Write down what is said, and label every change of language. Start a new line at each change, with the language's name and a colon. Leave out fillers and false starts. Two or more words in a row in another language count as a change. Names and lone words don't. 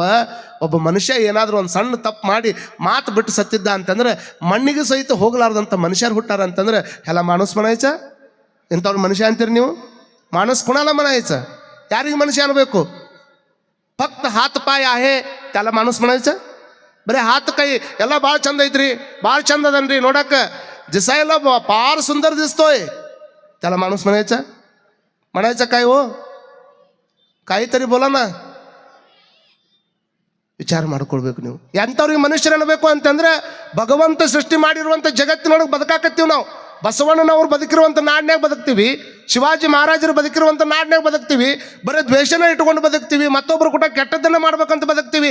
Kannada: ಒಬ್ಬ ಮನುಷ್ಯ ಏನಾದರೂ ಒಂದು ಸಣ್ಣ ತಪ್ಪು ಮಾಡಿ ಮಾತು ಬಿಟ್ಟು ಸತ್ತಿದ್ದ ಅಂತಂದ್ರೆ ಮಣ್ಣಿಗೆ ಸಹಿತ ಹೋಗಲಾರ್ದಂಥ ಮನುಷ್ಯರು ಹುಟ್ಟಾರ ಅಂತಂದ್ರೆ ಎಲ್ಲ
Marathi: माणूस म्हणायचं.
Kannada: ಇಂಥವ್ರು ಮನುಷ್ಯ ಅಂತೀರಿ ನೀವು,
Marathi: माणूस कुणाला म्हणायचं.
Kannada: ಯಾರಿಗೆ ಮನುಷ್ಯ ಅನ್ಬೇಕು?
Marathi: फक्त हात पाय आहे ಎಲ್ಲ माणूस म्हणायचं.
Kannada: ಬರೀ ಹಾತ್ ಕೈ ಎಲ್ಲ ಭಾಳ ಚಂದ ಐತ್ರಿ, ಭಾಳ ಚಂದ ಅದನ್ರಿ ನೋಡಕ್ಕೆ, जिसा ಎಲ್ಲ
Marathi: फार सुंदर दिसतोय त्याला माणूस म्हणायचा काय हो, काहीतरी बोला ना.
Kannada: ವಿಚಾರ ಮಾಡ್ಕೊಳ್ಬೇಕು ನೀವು. ಎಂಥವ್ರಿಗೆ ಮನುಷ್ಯರು ಅನ್ನಬೇಕು ಅಂತಂದ್ರೆ, ಭಗವಂತ ಸೃಷ್ಟಿ ಮಾಡಿರುವಂಥ ಜಗತ್ತಿನೊಳಗೆ ಬದುಕಾಕತ್ತೀವಿ ನಾವು. ಬಸವಣ್ಣನವ್ರು ಬದುಕಿರುವಂಥ ನಾಡಿನಾಗ ಬದುಕ್ತೀವಿ, ಶಿವಾಜಿ ಮಹಾರಾಜರು ಬದುಕಿರುವಂಥ ನಾಡಿನಾಗ ಬದುಕ್ತೀವಿ, ಬರೀ ದ್ವೇಷನ ಇಟ್ಕೊಂಡು ಬದುಕ್ತೀವಿ, ಮತ್ತೊಬ್ಬರು ಕೂಡ ಕೆಟ್ಟದ್ದನ್ನು ಮಾಡ್ಬೇಕಂತ ಬದುಕ್ತೀವಿ.